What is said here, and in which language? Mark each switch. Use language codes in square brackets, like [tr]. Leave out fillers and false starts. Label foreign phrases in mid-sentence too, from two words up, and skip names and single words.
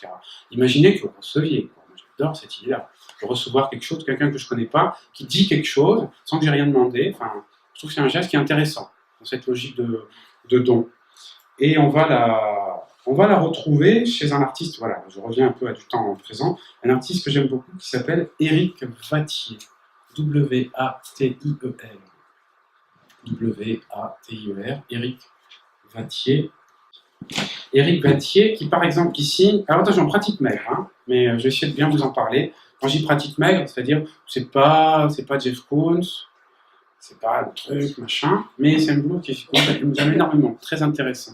[fr] Imaginez que vous receviez. Moi, j'adore cette idée-là. De recevoir quelque chose, quelqu'un que je ne connais pas, qui dit quelque chose, sans que j'ai rien demandé. Enfin, je trouve que c'est un geste qui est intéressant, dans cette logique de don. Et on va la retrouver chez un artiste, voilà, je reviens un peu à du temps présent, un artiste que j'aime beaucoup, qui s'appelle Éric Wattier. W-A-T-I-E-R. W-A-T-I-E-R. Éric Wattier. Éric Wattier, qui par exemple ici, alors attention, pratique maigre, mais je vais essayer de bien vous en parler. Quand j'y pratique maigre, c'est-à-dire c'est pas Jeff Koons, c'est pas le truc, machin, mais c'est un boulot qui nous aime énormément, très intéressant.